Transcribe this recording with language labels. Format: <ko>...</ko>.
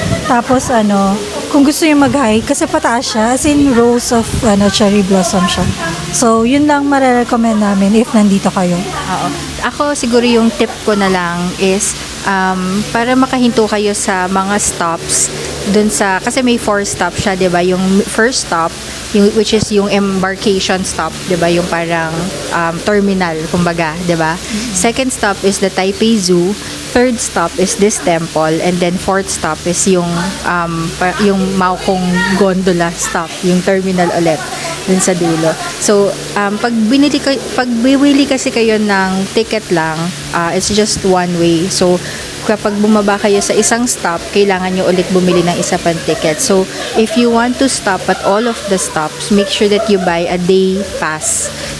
<tl>Tapos kung gusto niyo mag-hike, kasi pataas siya,</tl> <en>as in rows of cherry blossom</en> <tl>siya. So, yun lang marirecommend namin if nandito kayo. Oo. Ako siguro yung tip ko na lang is para makahinto kayo sa mga stops dun sa, kasi may 4 stops siya, 'di ba?</tl> <en>Yung first stop, which is yung embarkation stop,</en> <tl>'di ba? Yung parang terminal kumbaga, 'di ba?</tl> <en>Second stop is the Taipei Zoo, third stop is this temple, and then fourth stop is yung Maokong Gondola stop,</en> <tl>yung terminal ulit dun sa dulo. So, pag bibili kasi kayo ng ticket lang,</tl> <en>it's just one way.</en> <tl>So, kapag bumaba kayo sa isang stop, kailangan nyo ulit bumili ng isa pang ticket.</tl> <en>So, if you want to stop at all of the stops, make sure that you buy a day pass.</en>